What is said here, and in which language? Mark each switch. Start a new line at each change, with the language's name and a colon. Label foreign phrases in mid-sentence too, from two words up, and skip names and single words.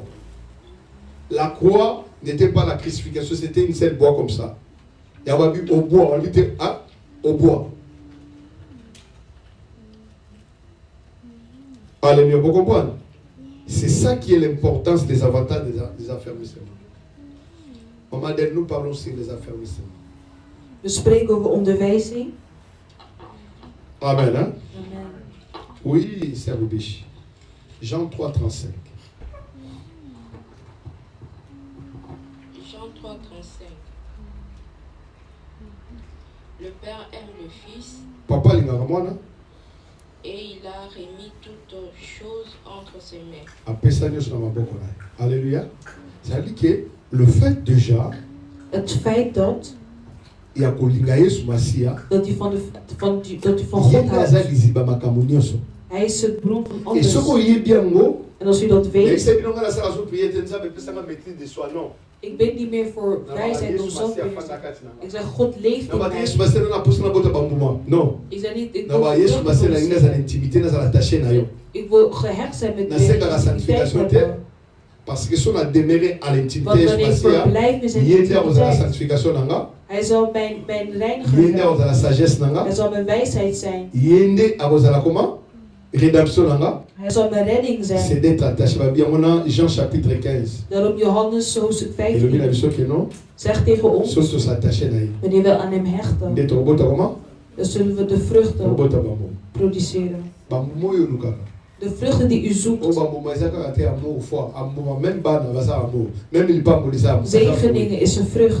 French: La croix n'était pas la crucifixion, c'était une seule bois comme ça. Et on va dire au bois, on va dire au bois. Alléluia, vous comprenez? C'est ça qui est l'importance des avantages des affermissements. Maman, nous parlons sur les affermissements.
Dutch: We spreken over onderwijzing.
French: Amen, hein? Amen. Oui, c'est Rubish. Jean 3, 35. Jean 3, 35. Le Père aime le Fils. Papa, il a et il a remis toutes choses entre ses mains. Alléluia. Ça dit que le fait déjà,
Dutch: het feit dat
French: il y a
Dutch: dat hij van God houdt. Hij is het bron van alles. En als u dat weet, ik ben niet meer voor wijsheid of zelfbeheersing. Ik zeg, God leeft in mij.
French: Non.
Dutch: Ik zeg niet, ik wil gehecht zijn met de
French: parce que si on a demeuré à l'intimité spatiale,
Dutch: hij zal mijn reiniger zijn. Hij zal mijn wijsheid zijn. Hij zal mijn redding zijn.
French: C'est d'être attaché. Jean chapitre 15.
Dutch: Daarom Johannes hoofdstuk 15 zegt tegen ons, wanneer we aan hem hechten, dan zullen we de vruchten produceren. De vruchten die u zoekt. Zegeningen is een vrucht.